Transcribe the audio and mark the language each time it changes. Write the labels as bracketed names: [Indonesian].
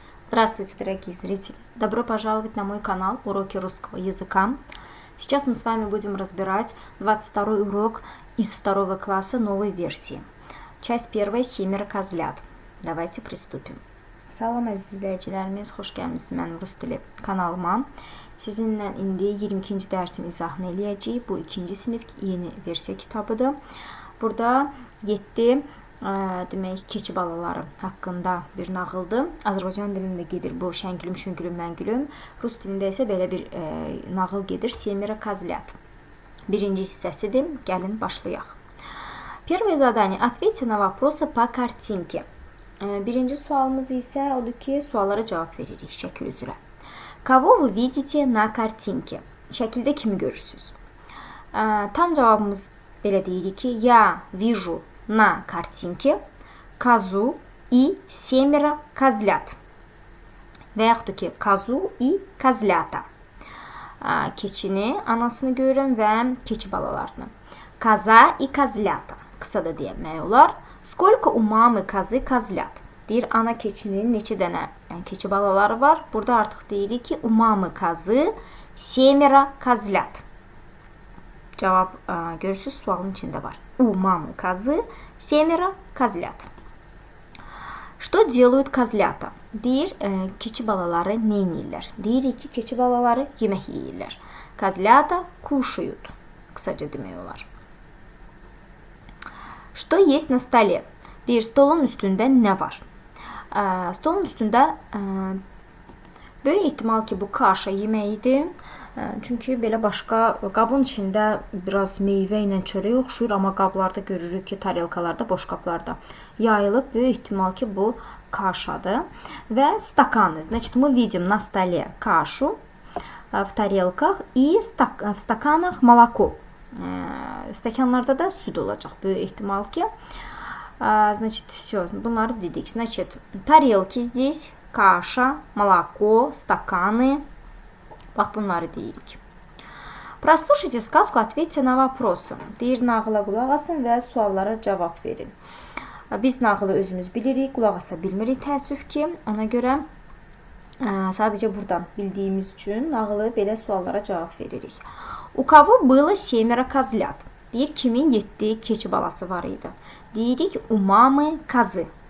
[Russian] Здравствуйте, дорогие зрители! Добро пожаловать на мой канал Уроки русского языка. Сейчас мы с вами будем разбирать 22 урок из 2 класса новой версии. Часть 1 «Семеро козлят». Давайте приступим. [Azerbaijani] Salam əziz izləyicilərimiz, xoş gəlmisiniz mənim rus dili kanalıma. Sizinlə indi 22-ci dərsin izahını eləyəcəyik. Bu 2-ci sinif yeni versiya kitabıdır. Burada 7 demək keçi balaları haqqında bir nağıldır. Azərbaycan dilində gedir bu şəngülüm, şüngülüm, məngülüm. Rus dilində isə belə bir nağıl gedir. [Russian] Семеро козлят. [Azerbaijani] Birinci hissəsidir. Gəlin başlayaq. [Russian] Первое задание. Ответьте на вопросы по картинке. [Azerbaijani] Birinci sualımız isə odur ki, suallara cavab veririk şəkil üzrə. [Russian] Кого вы видите на картинке? [Azerbaijani] Şəkildə kimi görürsünüz? Tam cavabımız belə deyirik ki, [Russian] я вижу на картинке козу и 7 козлят. [Azerbaijani] Və yaxud ki, [Russian] козу и козлята. [Azerbaijani] Keçini, anasını görürəm və keçi balalarını. [Russian] Коза и козлята. [Azerbaijani] Qısa da demək olar. [Russian] Сколько у мамы козы козлят? [Azerbaijani] Deyir, ana keçinin neçə dənə keçi balaları var. Burada artıq deyirik ki, [Russian] у мамы козы 7 козлят. [Azerbaijani] Cavab görürsünüz, sualın içində var. [Russian] У мамы козы 7 козлят. Что делают козлята? [Azerbaijani] Deyir, keçi balaları nə edirlər? Deyirik ki, keçi balaları yemək yeyirlər. [Russian] Козлята кушают. [Azerbaijani] Qısaca demək olar. [Russian] Что есть на столе? [Azerbaijani] Deyir, stolun üstündə nə var? Stolun üstündə böyük ehtimal ki, bu kaşa yeməyidir. Çünki belə başqa qabın içində biraz meyvə ilə çörək oxşuyur, amma qablarda görürük ki, tarelkalarda, boş qablarda yayılıb. Böyük ehtimal ki, bu kaşadır. Və стаканы. [Russian] Значит, мы видим на столе кашу в тарелках и в стаканах молоко. [Azerbaijani] Stəkanlarda da süd olacaq. Böyük ehtimal ki. [Russian] Значит, все, [Azerbaijani] bunları dedik. [Russian] Значит, тарелки здесь, каша, молоко, стаканы. [Azerbaijani] Bax, bunları deyirik. [Russian] Прослушайте сказку, ответьте на вопросы. [Azerbaijani] Deyir, nağıla qulaq asın və suallara cavab verin. Biz nağılı özümüz bilirik, qulaq asa bilmirik təəssüf ki. Ona görə sadəcə buradan bildiyimiz üçün nağılı belə suallara cavab veririk. [Russian] У кого было 7 козлят? [Azerbaijani] Deyir, kimin 7 keçi balası var idi? Deyirik, [Russian] у мамы козы.